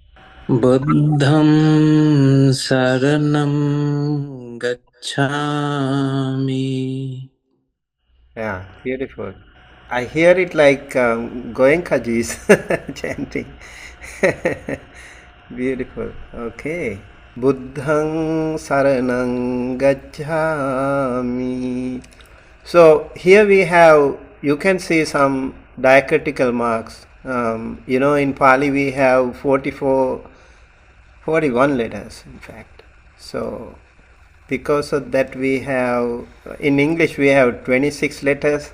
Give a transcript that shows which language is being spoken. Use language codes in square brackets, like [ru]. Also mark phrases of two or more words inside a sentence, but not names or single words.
[pi] Buddham Saranam Gacchami. [en] Yeah, beautiful. I hear it like Goenkaji's chanting. Beautiful. Okay. [pi] Buddhang saranang gacchami. [en] So here we have, you can see some diacritical marks. In Pali we have 41 letters in fact. So because of that we have, in English we have 26 letters.